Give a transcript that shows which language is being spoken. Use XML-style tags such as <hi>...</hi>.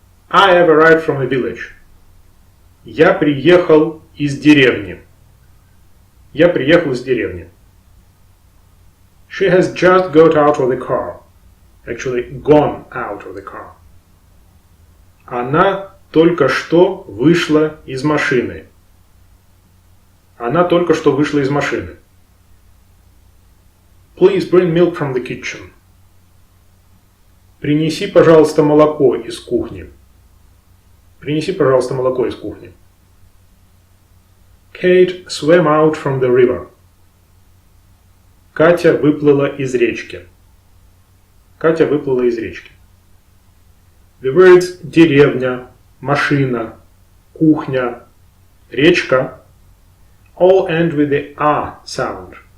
<en>I have arrived from a village.</en> <ru>Я приехал из деревни. Я приехал из деревни.</ru> <en>She has just got out of the car. Actually, gone out of the car.</en> <ru>Она только что вышла из машины. Она только что вышла из машины.</ru> <en>Please bring milk from the kitchen.</en> <ru>Принеси, пожалуйста, молоко из кухни. Принеси, пожалуйста, молоко из кухни.</ru> <en>Kate swam out from the river.</en> <ru>Катя выплыла из речки. Катя выплыла из речки.</ru> <en>The words</en> <ru>деревня, машина, кухня, речка</ru> <en>all end with the A sound.</en>